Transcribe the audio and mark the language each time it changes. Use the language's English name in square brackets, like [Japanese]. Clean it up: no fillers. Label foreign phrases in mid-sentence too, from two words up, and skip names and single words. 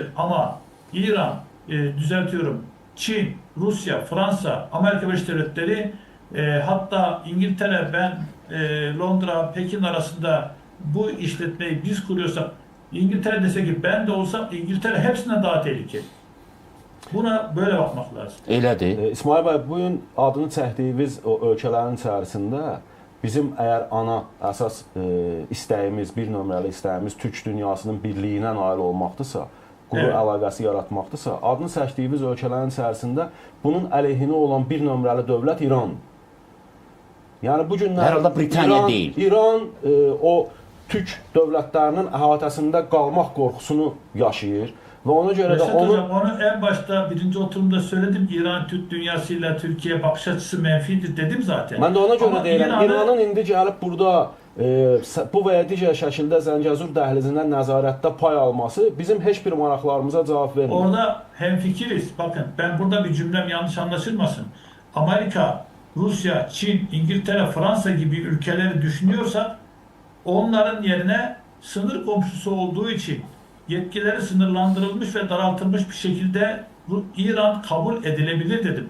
[Turkish] Ama İran, düzeltiyorum, Çin, Rusya, Fransa, Amerika Birleşik Devletleri, hatta İngiltere, ben Londra, Pekin arasında bu işletmeyi biz kuruyorsak İngiltere dese ki ben de olsam İngiltere hepsinden daha tehlikeli. Buna böyle bakmak lazım. [Azerbaijani] Elədir. İsmail bəy, bu gün adını çəkdiyimiz o ölkələrin içərisində bizim əgər ana əsas istəyimiz, bir nömrəli istəyimiz Türk dünyasının birliyinə nail olmaqdırsa, quru əlaqəsi yaratmaqdırsa, adını çəkdiyimiz ölkələrin içərisində bunun əleyhinə olan bir nömrəli dövlət İrandır. Yəni bu günlər Hər halda Britaniya deyil. İran o Türk dövlətlərinin əhatəsində qalmaq qorxusunu yaşayır və ona görə də [Turkish] onu en başta birinci oturumda söyledim. İran Türk dünyasıyla Türkiye bakış açısı menfidir dedim zaten. [Azerbaijani] Mən də ona görə deyirəm, İranın indi gəlib burada bu və ya digər şəkildə Zəngəzur dəhlizindən nəzarətdə pay alması bizim heç bir maraqlarımıza cavab vermir. [Turkish] Orada hemfikiriz. Bakın ben burada bir cümlem yanlış anlaşılmasın. Amerika, Rusya, Çin, İngiltere, Fransa gibi ülkeleri düşünüyorsak onların yerine sınır komşusu olduğu için yetkileri sınırlandırılmış ve daraltılmış bir şekilde İran kabul edilebilir dedim.